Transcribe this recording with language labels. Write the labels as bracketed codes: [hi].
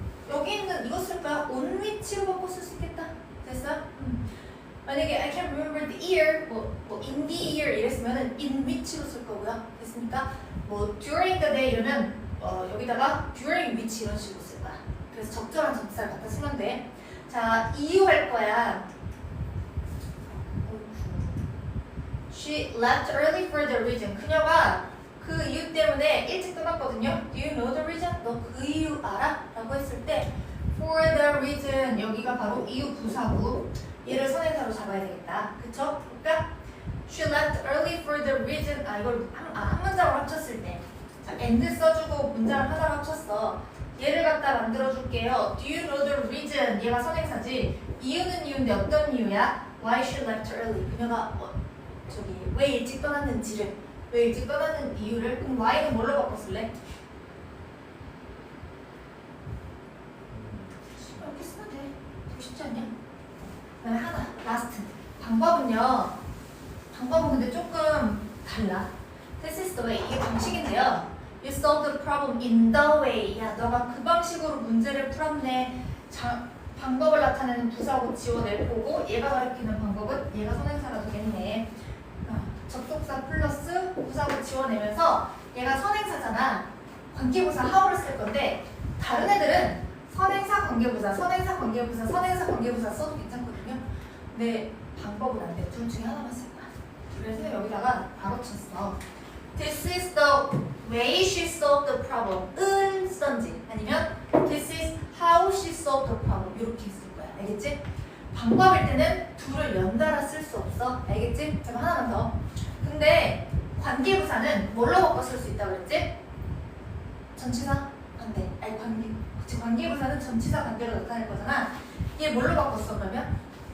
[ko] 여기 있는 이거 쓸 거야. on 위치로 바꿔 쓸 수 있겠다. 됐어? 만약에 [en] I can remember the year, in the year 이랬으면은 in [ko] 위치로 쓸 거고요. 됐습니까? [en] during the day [ko] 이러면 여기다가 [en] during which [ko] 이런 식으로 쓸 거야. 그래서 적절한 전치사를 갖다 쓰면 돼. 자, 이유 할 거야. [en] She left early for the reason. [ko] 그녀가 그 이유 때문에 일찍 떠났거든요. [en] Do you know the reason? [ko] 너 그 이유 알아? 라고 했을 때 for the reason 여기가 바로 이유 부사구. 얘를 선행사로 잡아야 되겠다. 그쵸? 그러니까 [en] she left early for the reason. [ko] 이걸 한 문장으로 합쳤을 때 자, and 써주고 문장을 하나로 합쳤어. 얘를 갖다 만들어줄게요. [en] Do you know the reason? [ko] 얘가 선행사지. 이유는 이유인데 어떤 이유야? [en] Why she left early. [ko] 그녀가 왜 일찍 떠났는지를 왜 일찍 떠나는 이유를? 그럼 Y는 뭘로 바꿨을래? 이렇게 쓰면 돼. 되게 쉽지 않냐? 그다음에 하나, 라스트. 방법은 근데 조금 달라. [en] This is the way. [ko] 이게 방식인데요. [en] You solve the problem in the way. [ko] 야, 너가 그 방식으로 문제를 풀었네. 방법을 나타내는 부사고 지워낼 거고, 얘가 가리키는 방법은 얘가 선행사가 되겠네. 접속사 플러스 부사고 지워내면서 얘가 선행사잖아. 관계부사 how를 쓸 건데 다른 애들은 선행사 관계부사, 선행사 관계부사, 선행사 관계부사 써도 괜찮거든요. 근데 방법은 안 돼. 둘 중에 하나만 쓸 거야. 그래서 여기다가 바로 쳤어. [en] This is the way she solved the problem. [ko] 은 쓰던지 아니면 [en] This is how she solved the problem. [ko] 이렇게 쓸 거야. 알겠지? 방법일 때는 둘을 연달아 쓸 수 없어. 알겠지? 잠깐 하나만 더. 근데 관계부사는 뭘로 바꿔 쓸 수 있다고 그랬지? 전치사? 관계. 아니 관계. 그치, 관계부사는 전치사 관계로 나타낼 거잖아. 얘 뭘로 바꿨어 그러면?